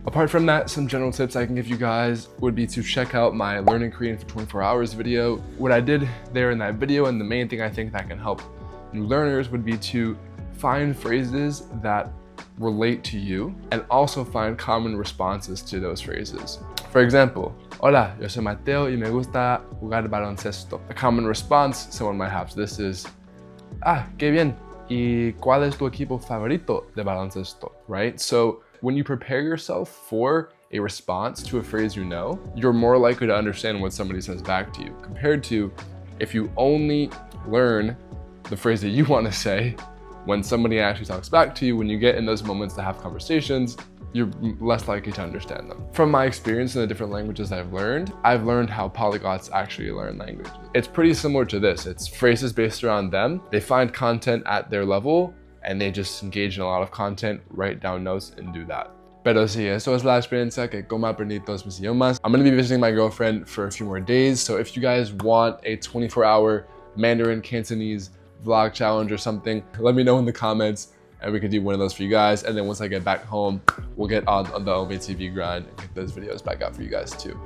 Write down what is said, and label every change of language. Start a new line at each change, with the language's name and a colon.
English: Apart from that, some general tips I can give you guys would be to check out my Learning Korean for 24 hours video. What I did there in that video, and the main thing I think that can help new learners, would be to find phrases that relate to you and also find common responses to those phrases. For example,
Spanish: hola, yo soy Mateo y me gusta jugar baloncesto. A common response someone might have to this is, ah, qué bien. ¿Y cuál es tu equipo favorito de baloncesto?
English: Right? So when you prepare yourself for a response to a phrase you know, you're more likely to understand what somebody says back to you, compared to if you only learn the phrase that you want to say when somebody actually talks back to you. When you get in those moments to have conversations, you're less likely to understand them. From my experience in the different languages I've learned how polyglots actually learn language. It's pretty similar to this. It's phrases based around them. They find content at their level and they just engage in a lot of content, write down notes and do that.
Spanish: Pero sí, eso es la experiencia que como aprendí todos mis idiomas.
English: I'm gonna be visiting my girlfriend for a few more days. So if you guys want a 24-hour Mandarin Cantonese vlog challenge or something, let me know in the comments and we can do one of those for you guys. And then once I get back home, we'll get on the ometv grind and get those videos back out for you guys too.